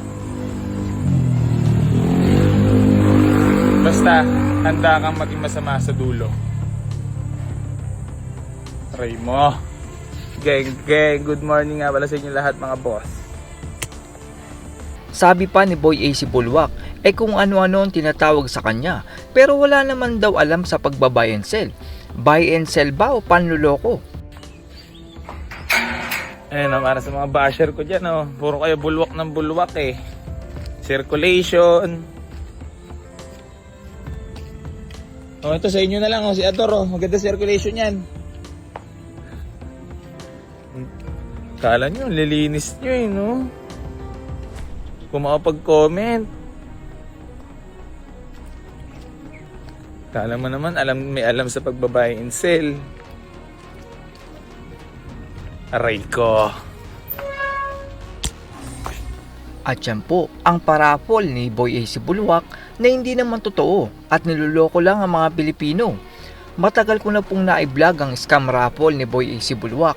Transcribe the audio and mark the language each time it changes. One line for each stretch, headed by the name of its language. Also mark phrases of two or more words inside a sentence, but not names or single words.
Filipino: Basta, handa kang maging masama sa dulo. Try mo. Geng, good morning nga pala sa inyo lahat mga boss. Sabi pa ni Boy AC Bulwak, kung ano-ano ang tinatawag sa kanya, pero wala naman daw alam sa pagba-
English: buy and sell. Buy and sell
Filipino: ba o panloloko? Ayun, para sa mga basher ko dyan, puro kayo bulwak ng bulwak eh. Circulation. Ito sa inyo na lang, si Ador, maganda circulation yan. Kala nyo, lilinis nyo eh, no? Kung makapag-comment. Kala mo naman, may alam sa pagbabuy
English: and sell.
Filipino: Aray ko. At yan po, ang parapol ni Boy AC Bulwak na hindi naman totoo at niloloko lang ang mga Pilipino. Matagal ko na pong na-vlog ang
English: scam raffle
Filipino: ni Boy AC Bulwak.